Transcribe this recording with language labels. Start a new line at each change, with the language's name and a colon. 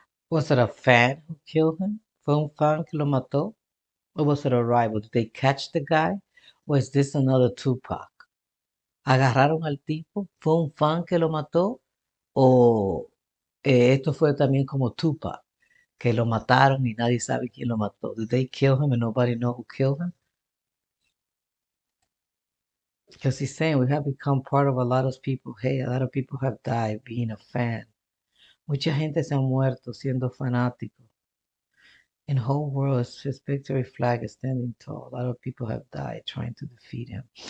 English: Was it a fan who killed him?
Spanish: ¿Fue un fan que lo mató?
English: Or was it a rival? Did they catch the guy? Or is this another Tupac?
Spanish: ¿Agarraron al tipo? ¿Fue un fan que lo mató? ¿O esto fue también como Tupac? Que lo mataron y nadie sabe quién lo mató.
English: Did they kill him and nobody know who killed him? Because he's saying we have become part of a lot of people. Hey, a lot of people have died being a fan.
Spanish: Mucha gente se ha muerto siendo fanático.
English: In the whole world, his victory flag is standing tall. A lot of people have died trying to defeat him.